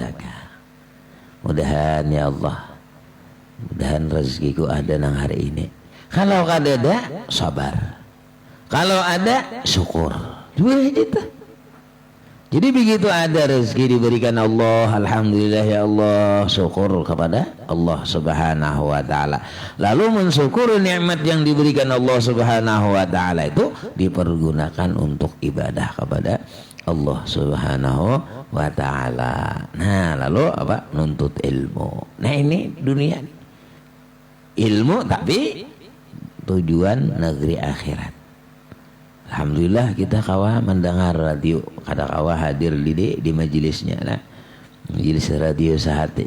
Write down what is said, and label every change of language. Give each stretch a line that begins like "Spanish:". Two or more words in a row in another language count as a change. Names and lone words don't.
Banjar: Mudahan ya Allah, mudahan rezekiku ada nang hari ini. Kalau kada ada, sabar. Kalau ada, syukur.
Indonesian: Dua itu. Jadi begitu ada rezeki diberikan Allah,
Arabic: الحمد لله يا الله,
Indonesian: syukur kepada Allah
Arabic: سبحانه وتعالى.
Indonesian: Lalu mensyukuri nikmat yang diberikan Allah
Arabic: سبحانه وتعالى
Indonesian: itu dipergunakan untuk ibadah kepada Allah
Arabic: سبحانه وتعالى.
Indonesian: Nah, lalu apa? Nuntut ilmu. Nah, ini dunia nih. Ilmu tapi tujuan negeri akhirat.
Banjar: Alhamdulillah kita kawa mendengar radio, kada kawa hadir di majelisnya lah, majelis radio sehati.